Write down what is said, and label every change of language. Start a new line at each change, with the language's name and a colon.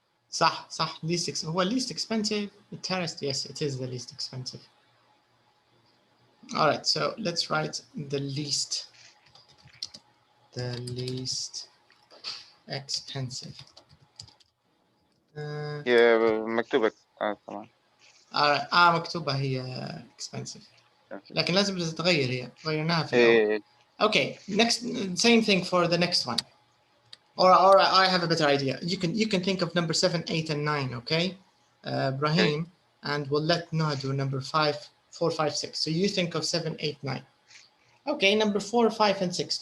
Arabic: صح هو
English: least expensive. The terraced, yes, it is the least expensive. All right, so let's write the least expensive.
Arabic: Yeah, مكتوبة تمام. مكتوبة هي expensive. لكن لازم تتغير هي. غيرناها في الأول.
English: Okay, next, same thing for the next one. Or I have a better idea. You can think of number 7, 8, and 9. Okay, Brahim, and we'll let Noah do number 5, 4, 5, 6. So you think of 7, 8, 9. Okay, number 4, 5, and 6.